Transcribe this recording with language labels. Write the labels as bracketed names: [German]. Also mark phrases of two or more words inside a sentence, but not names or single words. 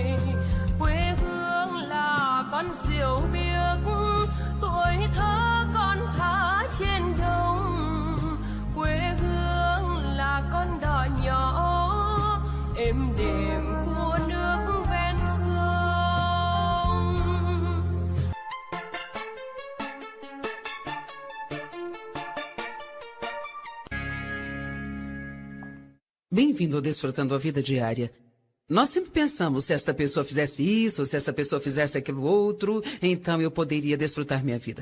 [Vietnamese] Quê hương là con diều biếc, tuổi thơ con thả trên đồng. Quê hương là con đò nhỏ êm đềm của nước ven sông. [Portuguese] Bem-vindo ao Desfrutando a Vida Diária. Nós sempre pensamos, se esta pessoa fizesse isso, se essa pessoa fizesse aquilo outro, então eu poderia desfrutar minha vida.